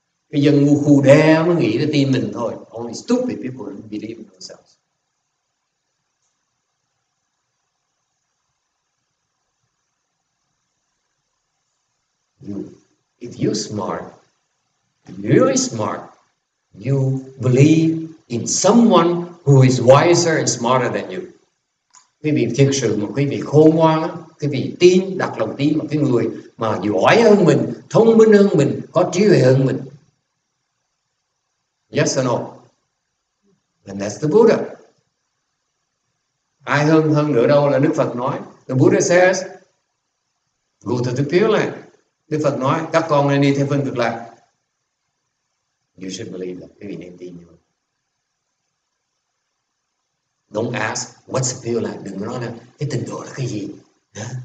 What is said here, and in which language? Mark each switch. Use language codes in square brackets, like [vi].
[vi] Cái dân ngu khù đe mới nghĩ là tin mình thôi. [en] Only stupid people believe in themselves. If you're smart, really smart, you believe in someone who is wiser and smarter than you. [vi] Quý vị thực sự mà quý vị khôn ngoan, quý vị tin, đặt lòng tin vào cái người mà giỏi hơn mình, thông minh hơn mình, có trí huệ hơn mình. [en] Yes or no? And that's the Buddha. [vi] Ai hơn nữa đâu là Đức Phật nói. [en] The Buddha says, go to the Pure Land. [vi] Đức Phật nói, các con nên đi theo phương cực lạc. [en] You should believe that. [vi] Quý vị nên tin như vậy. [en] Don't ask, what's the Pure Land? [vi] Đừng nói là cái tịnh độ là cái gì? [en] No.